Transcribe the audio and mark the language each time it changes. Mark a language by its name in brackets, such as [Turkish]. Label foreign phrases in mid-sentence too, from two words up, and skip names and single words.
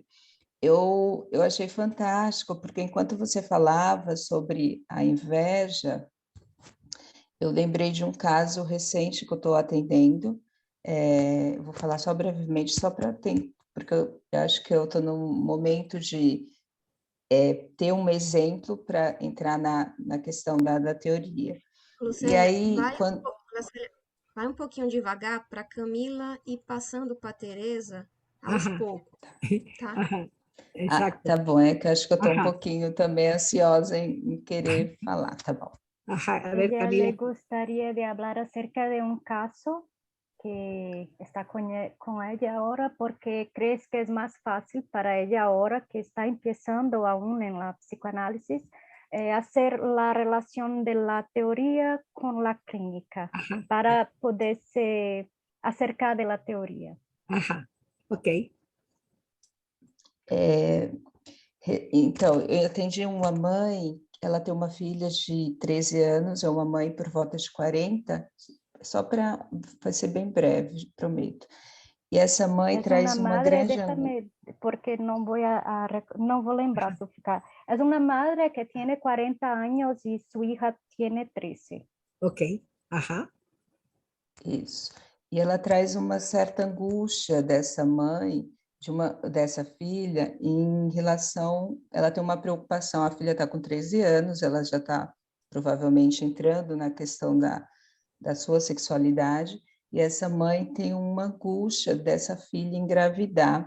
[Portuguese] Eu achei fantástico, porque enquanto você falava sobre a inveja, eu lembrei de um caso recente que eu estou atendendo, vou falar só brevemente, só para ter, porque eu acho que eu estou num momento de ter um exemplo para entrar na questão da teoria. E Lucélia, aí, vai um pouquinho devagar para Camila e passando para Teresa aos [Spanish] Ajá, [Portuguese] poucos, tá? [Spanish] ajá, exacto. [Portuguese] tá bom, é que eu acho que eu estou um [Spanish] Ajá, [Portuguese] pouquinho também ansiosa em querer falar, tá bom. [Spanish] ajá. A ver, Ella Camila. le gustaría de hablar acerca de un caso que está con ella ahora porque crees que es más fácil para ella ahora que está empezando aún en la psicoanálisis hacer la relación de la teoría con la clínica Ajá, para poderse acercar de la teoría. ajá, ok. [Portuguese] Então, eu atendi uma mãe, ela tem uma filha de 13 anos, é uma mãe por volta de 40, só para ser bem breve, prometo. E essa mãe [Spanish] Es una [Portuguese] traz uma [Spanish] madre, [Portuguese] grande... [Spanish] déjame, porque no voy no voy a lembrar su ficar. Es una madre que tiene 40 años y su hija tiene 13. Ok, ajá, [Portuguese] Isso. E ela traz uma certa angústia dessa mãe, dessa filha, em relação... Ela tem uma preocupação, a filha está com 13 anos, ela já está provavelmente entrando na questão da sua sexualidade, e essa mãe tem uma angústia dessa filha engravidar.